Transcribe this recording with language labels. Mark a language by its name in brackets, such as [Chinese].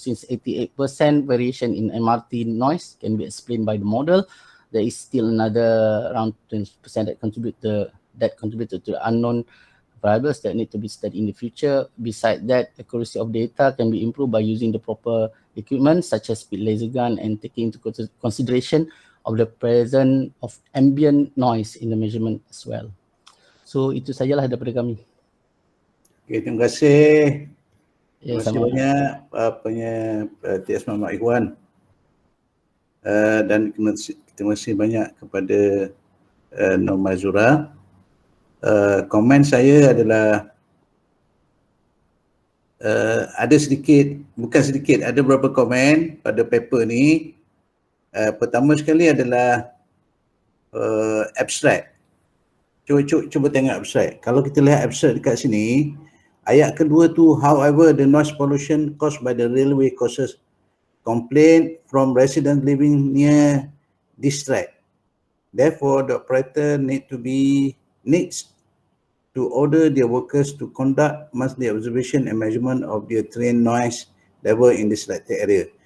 [English] Since 88% variation in MRT noise can be explained by the model, there is still another around 20% that contributed to the unknown variables that need to be studied in the future. Besides that, accuracy of data can be improved by using the proper equipment such as speed laser gun and taking into consideration of the presence of ambient noise in the measurement as well. [Malay] So itu sajalah daripada kami. Okay, terima kasih. Terima kasih banyak TS Muhammad Irwan. Dan terima kasih banyak kepada Nur Mazura. Komen saya adalah ada sedikit, bukan sedikit, ada beberapa komen pada paper ni. Pertama sekali adalah abstract. Cuba tengok abstract. Kalau kita lihat abstract dekat sini, ayat kedua tu, [English] however, the noise pollution caused by the railway causes complaint from residents living near this track. Therefore, the operator needs to order their workers to conduct monthly observation and measurement of their train noise level in the selected area.